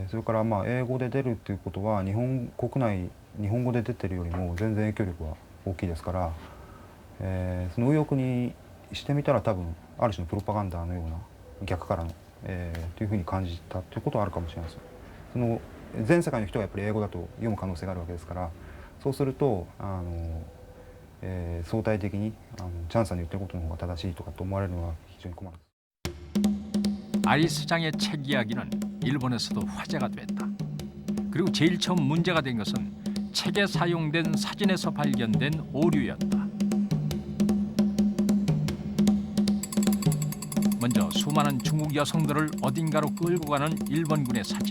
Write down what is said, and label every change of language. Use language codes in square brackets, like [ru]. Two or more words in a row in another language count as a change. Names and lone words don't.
[ja] それから英語で出るということは日本国内日本語で出てるよりも全然影響力は大きいですから、その右翼にしてみたら多分ある種のプロパガンダのような逆からの、というふうに感じたということはあるかもしれないです。その全世界の人がやっぱり英語だと読む可能性があるわけですから、そうすると相対的にチャンさんの言ってることの方が正しいとかと思われるのは非常に困る。 [ko] 아리스 장의 책 이야기는 일본에서도 화제가 됐다. 그리고 제일 처음 문제가 된 것은 책에 사용된 사진에서 발견된 오류였다. 먼저 수많은 중국 여성들을 어딘가로 끌고 가는 일본군의 사진.